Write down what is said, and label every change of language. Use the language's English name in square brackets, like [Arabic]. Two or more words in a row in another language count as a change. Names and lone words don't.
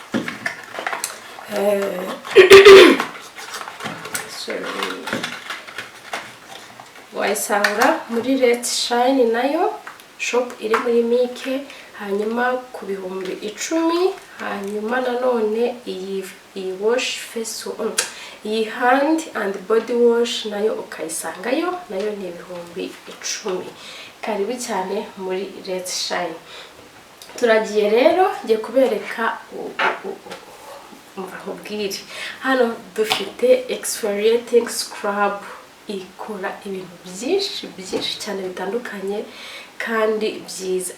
[Kinyarwanda] Wayisanga muri Let's Shine nayo shop iri muri Mike, hanyuma ku bihumbi 10. Hanyuma nanone iyi [English] wash face [Kinyarwanda] iyi [English] hand and body wash [Kinyarwanda] nayo ukayisangayo, nayo ni ibihumbi 10. Karibu cyane muri Let's Shine. Turagiye rero ngiye kubereka mvahubwire. Hano dufite [English] exfoliating scrub [Kinyarwanda] ikora ibintu byinshi cyane bitandukanye kandi byiza.